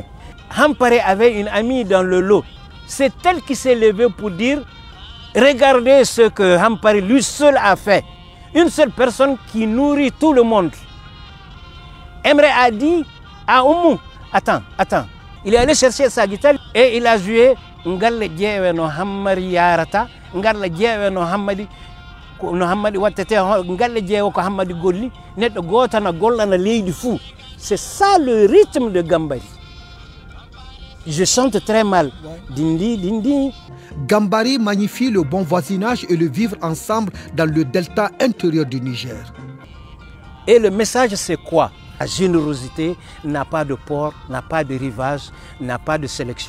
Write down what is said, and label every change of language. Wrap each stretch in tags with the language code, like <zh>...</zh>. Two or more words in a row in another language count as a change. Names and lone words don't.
<fr>Hampare avait une amie dans le lot. C'est elle qui s'est levée pour dire, regardez ce que Hampare lui seul a fait. Une seule personne qui nourrit tout le monde. Emre a dit à Oumou, attends. Il est allé chercher sa guitare et il a joué</fr> <ff>Ngalle Djewe no Hammari Yarata, Ngalle Djewe no Hammadi Watete, Ngalle Djewe ko Hammadi Golli, Net Gota na Golla na Leydi Fou.</ff> <fr>C'est ça le rythme de Gambari. Je chante très mal. Dindi, dindi. Gambari magnifie le bon voisinage et le vivre ensemble dans le delta intérieur du Niger. Et le message, c'est quoi? La générosité n'a pas de port, n'a pas de rivage, n'a pas de sélection.</fr>